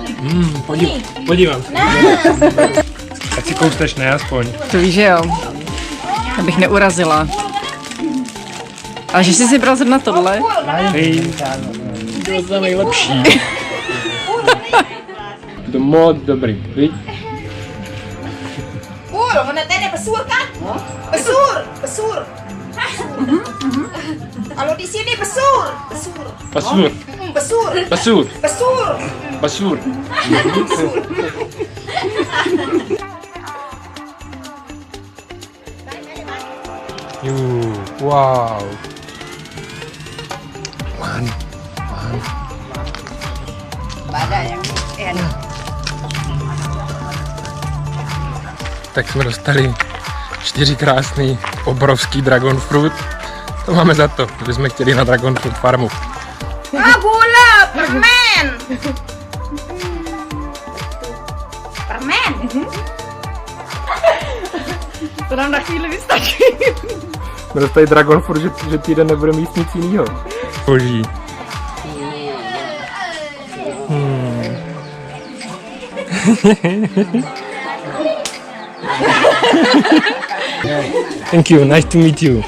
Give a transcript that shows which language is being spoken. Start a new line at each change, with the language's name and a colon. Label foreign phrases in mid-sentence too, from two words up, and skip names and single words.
Czech: Podívám se. Ať si kousteš, ne aspoň. To víš, že jo. Abych neurazila. A že jsi si bral zrovna tohle? Hej, to je nejlepší. To moc dobrý, viď?
Indonesian: Mana tadi pesur kan? Pesur. Kalau di sini besur. Besur. Basur. Besur. Basur. Besur. Basur. Wow.
Czech: Tak jsme dostali 4 krásný, obrovský
English: dragon fruit.
Czech: To máme za to, že jsme chtěli na
English: dragon fruit
Czech: farmu.
Indonesian: Gula, permen. Permen.
Czech: To nám na chvíli vystačí. Jsme dostali
English: dragon fruit,
Czech: že týden nebude mít nic jinýho. Boží.
English: Thank you. Nice to meet you.